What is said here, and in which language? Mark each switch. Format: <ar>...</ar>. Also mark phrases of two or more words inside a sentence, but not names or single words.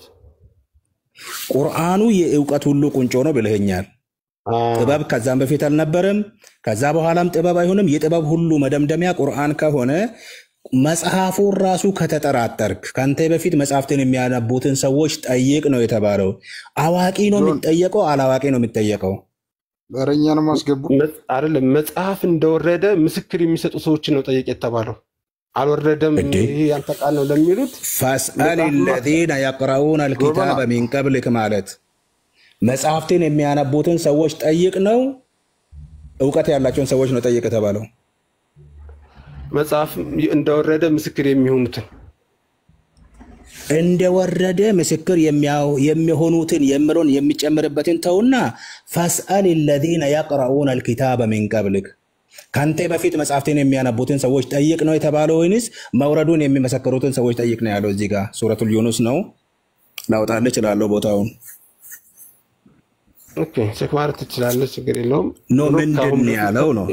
<am>ቁርአኑ የዕውቀት ሁሉ ቁንጮ ነው ብለኸኛል። ጥበብ ከዛም በፊት አልነበረም፣ ከዛ በኋላም ጥበብ አይሆንም። የጥበብ ሁሉ መደምደሚያ ቁርአን ከሆነ መጽሐፉን ራሱ ከተጠራጠርክ ካንተ በፊት መጽሐፍትን የሚያነቡትን ሰዎች ጠይቅ ነው የተባለው። አዋቂ ነው የሚጠየቀው አላዋቂ ነው የሚጠየቀው? በረኛን ማስገቡ አይደለም መጽሐፍ እንደወረደ ምስክር የሚሰጡ ሰዎችን ነው ጠይቅ የተባለው። አልወረደም ያንተ ቃል ነው ለሚሉት</am> <ar>فاسأل الذين يقرؤون الكتاب من قبلك</ar> <am>ማለት መጽሐፍትን የሚያነቡትን ሰዎች ጠይቅ ነው። ዕውቀት ያላቸውን ሰዎች ነው ጠይቅ የተባለው። መጽሐፍ እንደወረደ ምስክር የሚሆኑትን እንደወረደ ምስክር የሚሆኑትን የምሮን የሚጨምርበትን ተውና</am> <ar>فاسأل الذين يقرؤون الكتاب من قبلك</ar> <am>ካንተ በፊት መጽሐፍትን የሚያነቡትን ሰዎች ጠይቅ ነው የተባለው ወይንስ መውረዱን የሚመሰክሩትን ሰዎች ጠይቅ ነው ያለው? እዚህ ጋር ሱረቱል ዩኑስ ነው። ላውጣልህ እችላለሁ ቦታውን።</am> <en>OK check</en> <am>ማድረግ ትችላለህ፣ ችግር የለውም። ኖ ምንድን ያለው ነው?</am>